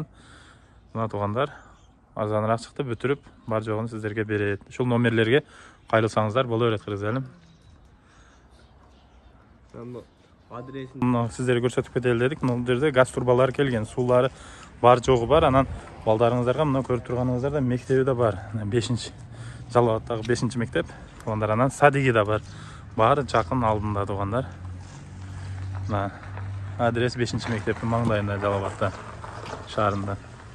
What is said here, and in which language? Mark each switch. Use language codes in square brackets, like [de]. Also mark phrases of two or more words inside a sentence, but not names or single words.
[ky] Мына тугандар арзаныраак чыкты, бүтүрүп бар жогун сиздерге берет. Ушул номерлерге кайрылсаңыздар боло берет, кыргызелим. Сіздерге көрсөтүп кетели дедик. Мына жерде газ турбалары келген, суулары бар жогу бар. Анан балдарыңыздарга мына көрүп турганыңыздарда мектеби да бар. 5-ші Жалалабадтагы 5-ші мектеп. Тугандар, анан садиги да бар. Баары жакын алдында, тугандар. Мына адрес 5-ші мектептин маңдайында, Жалалабадта шаарында.